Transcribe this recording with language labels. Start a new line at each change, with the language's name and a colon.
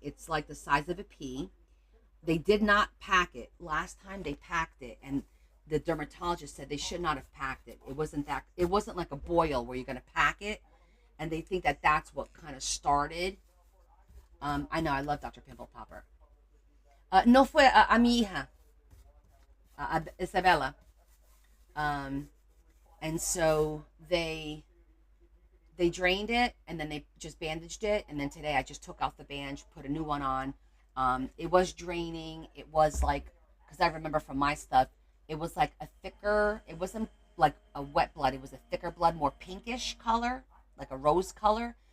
English: It's like the size of a pea. They did not pack it. Last time they packed it, and the dermatologist said they should not have packed it. It wasn't that. It wasn't like a boil where you're going to pack it, and they think that that's what kind of started. I know I love Dr. Pimple Popper.
Spanish: No fue a mi hija, a Isabella.
English: Um, and so they drained it, and then they just bandaged it, and then today I just took off the bandage, put a new one on. It was draining. It was like, because I remember from my stuff, it was like a thicker, it wasn't like a wet blood, it was a thicker blood, more pinkish color, like a rose color.